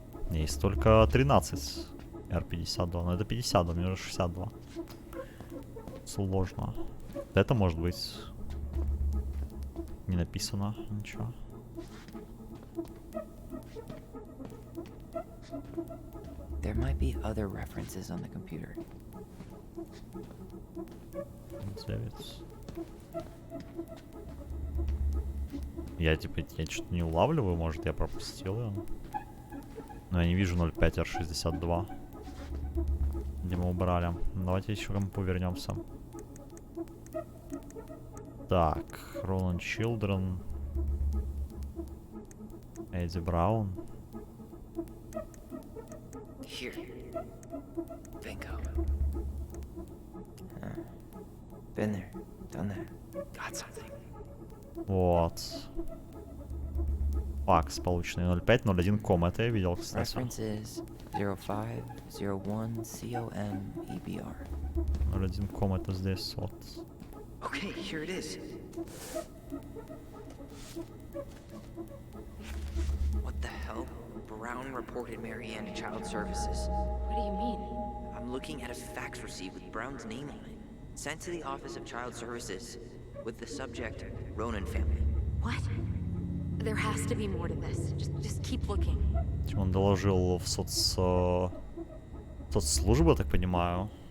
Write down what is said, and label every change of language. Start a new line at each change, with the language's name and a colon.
Russian: Есть только 13 R52, но это 52, мне уже 62. Сложно. Это может быть не написано ничего.
English: There might be other references on the computer. 9.
Russian: Я типа, я что-то не улавливаю, может я пропустил ее. Но я не вижу 0,5 R62. Где мы убрали. Давайте еще к компу вернемся. Так, Roland Children. Эдди Браун.
English: Here. Bingo. Been there, done that. Got something.
Russian: Вот. Факс полученный 0,5, 0,1 ком. Это я видел, кстати.
English: References 0501 COM EBR.
Russian: 0,1 ком это здесь вот.
English: Okay, here it is. What the hell? Brown reported Marianne to Child Services. What do you mean? I'm looking at a fax receipt with Brown's name on it. Sent to the Office of Child Services with the subject, Ronan family. What? There has to be more to this. Just keep looking.
Russian: Он доложил в соцслужбу, я так понимаю.